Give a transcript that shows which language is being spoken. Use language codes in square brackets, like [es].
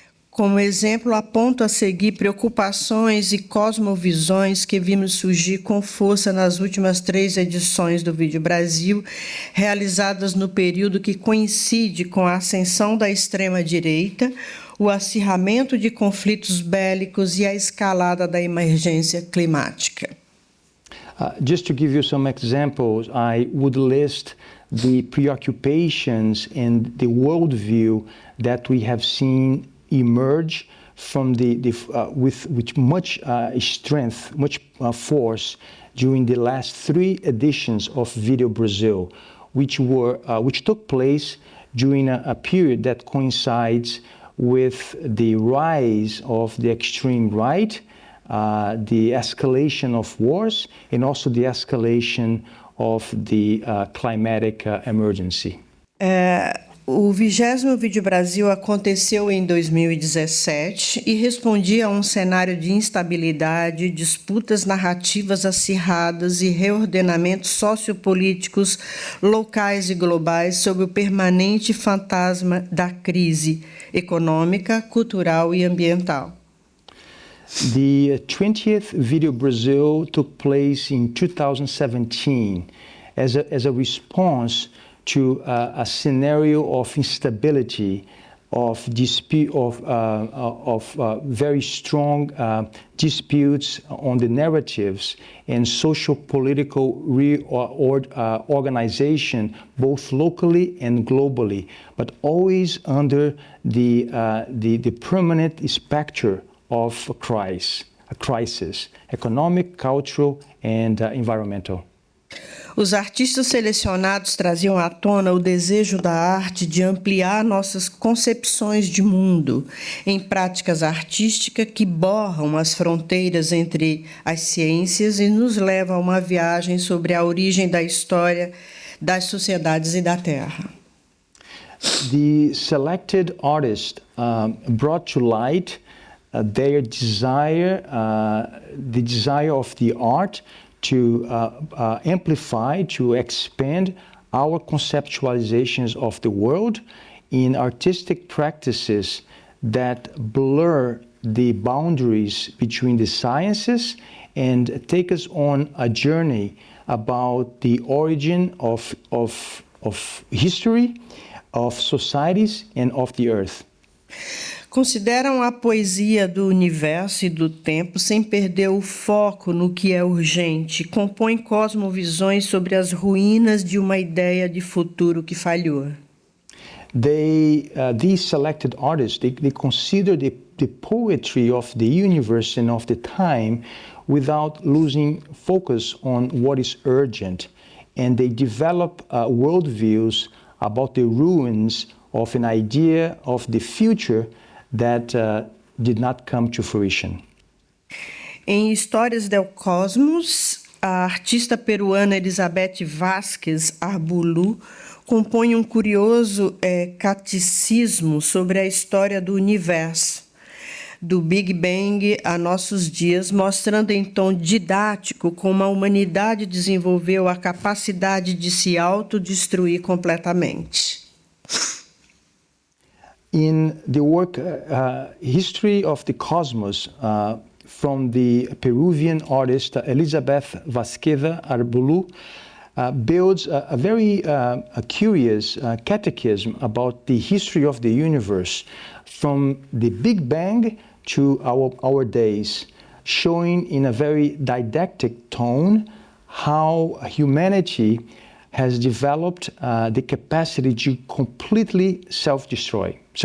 [pt] Como exemplo, aponto a seguir preocupações e cosmovisões que vimos surgir com força nas últimas 3 edições do Vídeo Brasil, realizadas no período que coincide com a ascensão da extrema-direita, o acirramento de conflitos bélicos e a escalada da emergência climática. [en] Just to give you some examples, I would list the preoccupations and the worldview that we have seen emerge from with much strength, much force during the last 3 editions of Video Brazil, which took place during a period that coincides with the rise of the extreme right, the escalation of wars, and also the escalation of the climatic emergency. [pt] O 20º Vídeo Brasil aconteceu em 2017 e respondia a um cenário de instabilidade, disputas narrativas acirradas e reordenamentos sociopolíticos locais e globais sob o permanente fantasma da crise econômica, cultural e ambiental. [en] The 20th Video Brazil took place in 2017 as a response to a scenario of instability, of dispute, of very strong disputes on the narratives and social-political organization, both locally and globally, but always under the permanent specter of a crisis, economic, cultural, and environmental. [pt] Os artistas selecionados traziam à tona o desejo da arte de ampliar nossas concepções de mundo em práticas artísticas que borram as fronteiras entre as ciências e nos levam a uma viagem sobre a origem da história, das sociedades e da Terra. [en] The selected artists brought to light their desire, the desire of the art to amplify, to expand our conceptualizations of the world in artistic practices that blur the boundaries between the sciences and take us on a journey about the origin of history, of societies, and of the earth. [pt] Consideram a poesia do universo e do tempo sem perder o foco no que é urgente. Compõem cosmovisões sobre as ruínas de uma ideia de futuro que falhou. [en] These selected artists, they consider the poetry of the universe and of the time without losing focus on what is urgent. And they develop worldviews about the ruins of an idea of the future that did not come to fruition. [pt] Em Histórias del Cosmos, a artista peruana Elizabeth Vázquez Arbulu compõe um curioso catecismo sobre a história do universo, do Big Bang a nossos dias, mostrando em tom didático como a humanidade desenvolveu a capacidade de se autodestruir completamente. [en] In the work History of the Cosmos from the Peruvian artist Elizabeth Vázquez Arbulu builds a very curious catechism about the history of the universe from the Big Bang to our days, showing in a very didactic tone how humanity has developed the capacity to completely self-destruct.